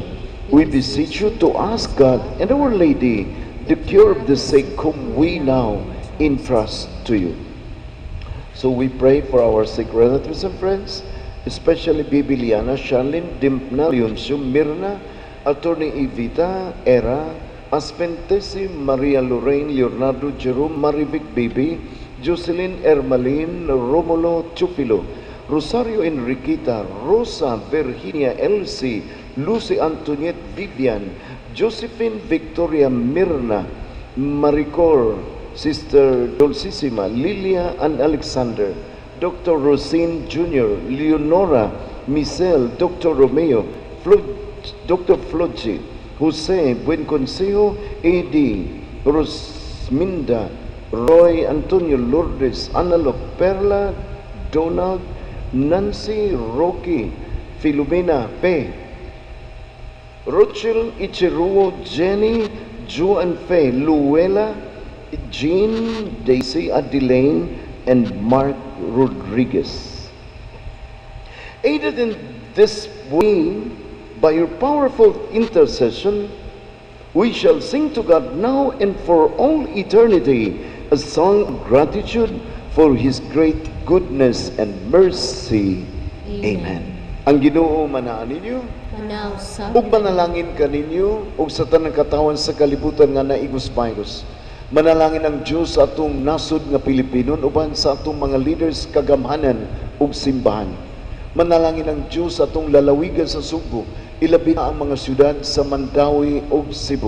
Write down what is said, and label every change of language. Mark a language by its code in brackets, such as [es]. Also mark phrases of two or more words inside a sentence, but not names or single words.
[en] We beseech you to ask God and Our Lady the cure of the sick whom we now entrust to you. So we pray for our sick relatives and friends, especially Bibi Liana, Charlene, Dimpna, Leoncio, Mirna, Attorney Evita, Era, Aspentesi, Maria Lorraine, Leonardo, Jerome, Marivic Bibi, Jocelyn, Ermalin, Romulo, Chufilo, Rosario Enriqueta, Rosa, Virginia, Elsie, Lucy Antoniette, Vivian, Josephine, Victoria, Mirna, Maricor, Sister Dulcissima, Lilia and Alexander, Dr. Rosine Jr., Leonora, Michelle, Dr. Romeo, Dr. Floji, Jose, Buenconsejo, A.D., Rosminda, Roy, Antonio, Lourdes, Analog, Perla, Donald, Nancy, Rocky, Filomena, P. Rochelle, Ichiruo, Jenny, Jo and Faye, Luella, Jean, Daisy, Adelaine, and Mark Rodriguez. Aided in this way by your powerful intercession, we shall sing to God now and for all eternity a song of gratitude for His great goodness and mercy. Amen. [ceb] Ang Ginoo manaan ninyo, ug manalangin ka ninyo, ug sa tanang katawan sa kalibutan nga naigos-pagos. Manalangin ang Diyos sa atong nasod nga Pilipinon, uban sa atong mga leaders kagamhanan ug simbahan. Manalangin ang Diyos sa atong lalawigan sa Subo, ilabi na ang mga syudad sa Mandawi ug Cebu.